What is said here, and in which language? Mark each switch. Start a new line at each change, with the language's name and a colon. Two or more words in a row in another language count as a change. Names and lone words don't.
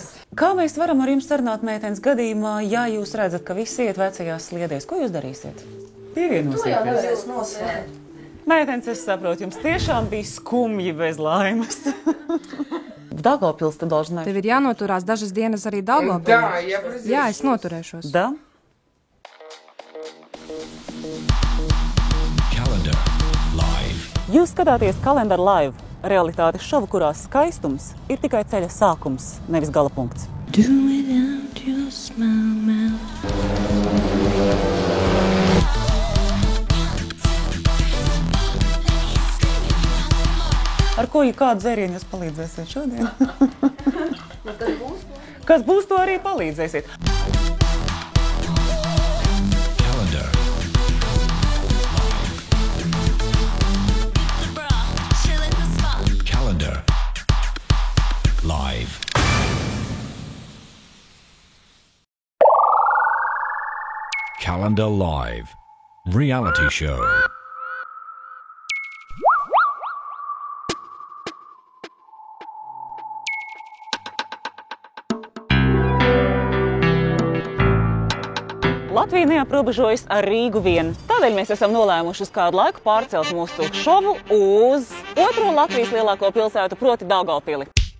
Latvian: Kā mēs varam ar jums sarunāt meitenes gadījumā, ja jūs redzat, ka visi iet vecajās sliedēs? Ko jūs darīsiet? Pievienosieties. Meitenes, es saprotu, jums tiešām bija skumji bez laimes.
Russian: Daugavpils tu должна.
Latvian: Tev ir jānoturās dažas dienas arī Daugavpilī. Jā, es noturēšos.
Russian: Da?
Latvian: Calendar Live. Jūs skatāties Calendar Live, realitātes šovu, kurā skaistums ir tikai ceļa sākums, nevis gala punkts. Ar ko kādu dzērienu jūs palīdzēsiet šodien? Kas būs, to arī palīdzēsiet. Calendar Live. Calendar Live.
English: Reality show.
Latvian: Latvija neaprobežojas ar Rīgu vien. Tādēļ mēs esam nolēmuši uz kādu laiku pārcelt mūsu šovu uz otro Latvijas lielāko pilsētu, proti Daugavpili.